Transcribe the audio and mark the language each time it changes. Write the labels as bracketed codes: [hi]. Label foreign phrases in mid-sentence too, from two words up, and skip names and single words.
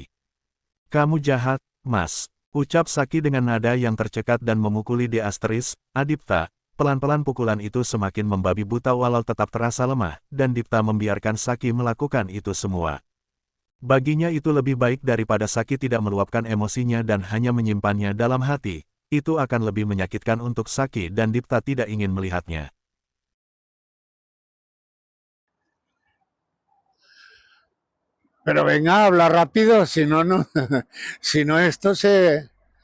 [id] Kamu jahat, Mas, ucap Saki dengan nada yang tercekat dan memukuli di asteris, Adipta, Pelan-pelan pukulan itu semakin membabi buta walau tetap terasa lemah, dan Dipta membiarkan Saki melakukan itu semua. Baginya itu lebih baik daripada Saki tidak meluapkan emosinya dan hanya menyimpannya dalam hati. Itu akan lebih menyakitkan untuk Saki dan Dipta tidak ingin melihatnya. [es] Pero venga, habla rápido, si no, no, si no esto se...